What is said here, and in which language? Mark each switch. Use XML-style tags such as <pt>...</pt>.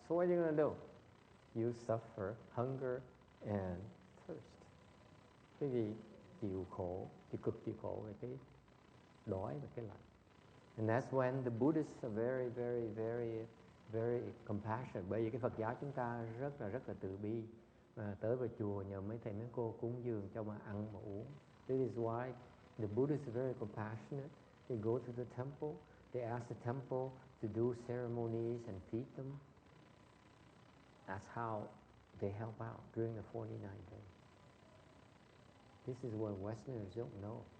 <en>So what are you going to do? You suffer hunger and thirst.</en> <vi>Cái gì chịu cực chịu khổ về cái đói và cái lạnh.</vi> <en>And that's when the Buddhists are very, very, very, very compassionate.</en> <vi>Bởi vì cái Phật giáo chúng ta rất là từ bi. Tới vào chùa nhờ mấy thầy mấy cô cúng dường cho mà ăn mà uống.</vi> <en>This is why the Buddhists are very compassionate. They go to the temple. They ask the temple to do ceremonies and feed them. That's how they help out during the 49 days. This is what Westerners don't know.</en>